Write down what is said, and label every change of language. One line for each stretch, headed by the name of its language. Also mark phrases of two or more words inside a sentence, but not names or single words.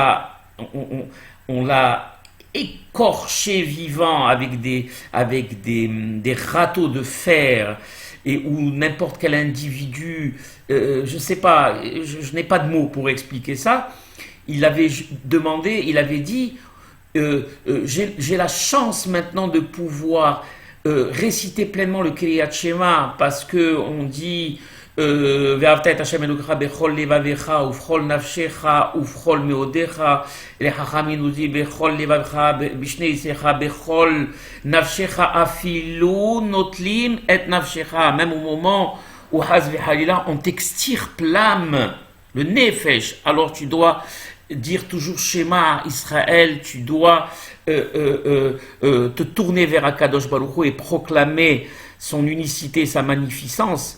French: l'a écorché vivant avec des râteaux de fer, et où n'importe quel individu, je ne sais pas, je n'ai pas de mots pour expliquer ça, il avait dit, j'ai la chance maintenant de pouvoir réciter pleinement le
Hebrew: קריאת שמע
French: parce que on dit
Hebrew: ואהבת את השם אלוקיך בכל לבבך ובכל נפשך ובכל מאודך. Les Chachamim
French: nous dit
Hebrew: בכל לבבך בשני יצריך בכל נפשך אפילו נוטלים את נפשך.
French: Même au moment où
Hebrew: חס וחלילה
French: on t'extirpe l'âme, le nefesh, alors tu dois dire toujours
Hebrew: שמע ישראל,
French: tu dois te tourner vers
Hebrew: הקדוש ברוך הוא
French: et proclamer son unicité, sa magnificence.